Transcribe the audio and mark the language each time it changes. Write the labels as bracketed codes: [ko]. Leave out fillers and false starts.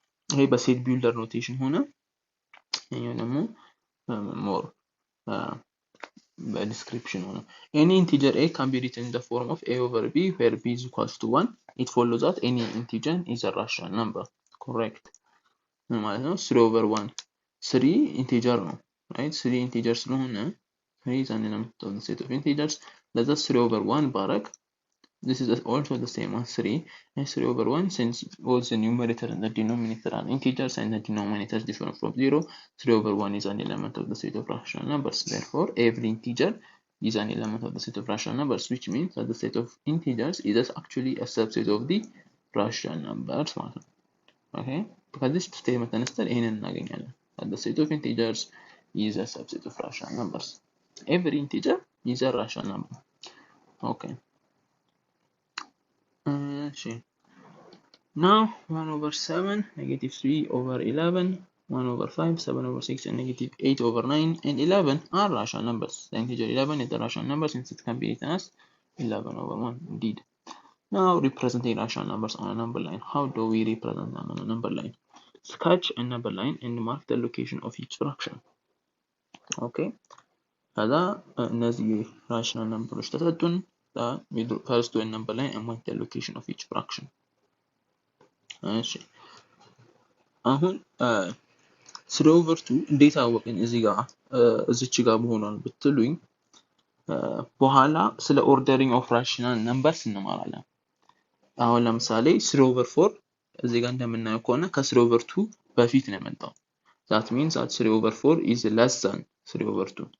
[am] ይሄ በሴት ቢልደር ኖቴሽን ሆነ፣ ይሄ ደግሞ [en] more description [am] ሆነ. [en] Any integer a can be written in the form of a over b, where b is equals to 1. It follows that any integer is a rational number. Correct. [am] ማለት ነው 3/1 3 integer ነው, [en] right? 3 integer ስለሆነ 3 is an element of the set of integers. [am] ለዛ 3/1 ባረግ, [en] this is also the same as 3, and 3/1, since both the numerator and the denominator are integers and the denominator is different from 0, 3/1 is an element of the set of rational numbers. Therefore, every integer is an element of the set of rational numbers, which means that the set of integers is actually a subset of the rational numbers. [am] Okay, ከዚህ statement ተነስተን ይሄንን እናገኛለን. [en] That the set of integers is a subset of rational numbers. Every integer is a rational number. Okay. Now 1/7, -3/11, 1/5, 7/6, and -8/9, and 11 are rational numbers. The integer 11 is the rational number since it can be written as 11/1. Indeed. Now representing rational numbers on a number line. How do we represent them on a number line? Sketch a number line and mark the location of each fraction. Okay. هذا [am] እነዚህ rational numbers ተሰጡን. [en] We first do a number line and mark the location of each fraction. [am] እሺ አሁን 3/2 እንዴት አወቅን እዚች ጋር መሆኗን ብትሉኝ፣ በኋላ ስለ ኦርደሪንግ ኦፍ ራሽናል ነምበርስ እንማራለን። አሁን ለምሳሌ 3/4 እዚህ ጋር እንደምናየው ከሆነ ከ3/2 በፊት ነው የመጣው። [en] that means that 3/4 is less than 3/2.